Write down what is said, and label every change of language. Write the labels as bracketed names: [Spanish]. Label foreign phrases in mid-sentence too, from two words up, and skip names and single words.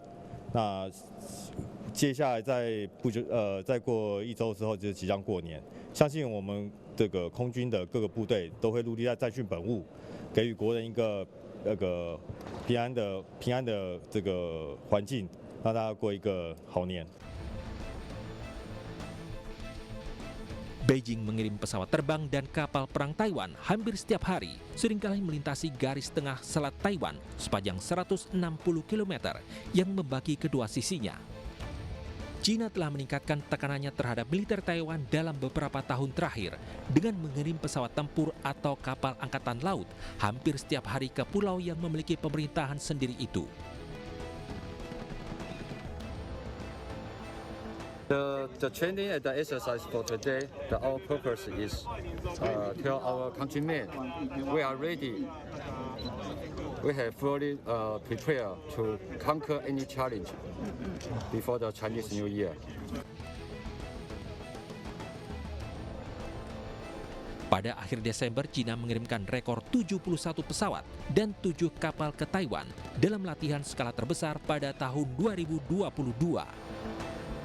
[Chinese] 那 接下来再过1周之后就即将过年，相信我们这个空军的各个部队都会陆力在战训本务，给予国人一个平安的这个环境，让大家过一个好年。 [Indonesian] Beijing mengirim pesawat terbang dan kapal perang Taiwan hampir setiap hari, seringkali melintasi garis tengah selat Taiwan sepanjang 160 km yang membagi kedua sisinya. China telah meningkatkan tekanannya terhadap militer Taiwan dalam beberapa tahun terakhir dengan mengirim pesawat tempur atau kapal angkatan laut hampir setiap hari ke pulau yang memiliki pemerintahan sendiri itu. [English] The training and the exercise for today, our purpose is tell our countrymen we are ready. We have fully prepared to conquer any challenge before the Chinese New Year. [Indonesian] Pada akhir Desember, China mengirimkan rekor 71 pesawat dan 7 kapal ke Taiwan dalam latihan skala terbesar pada tahun 2022.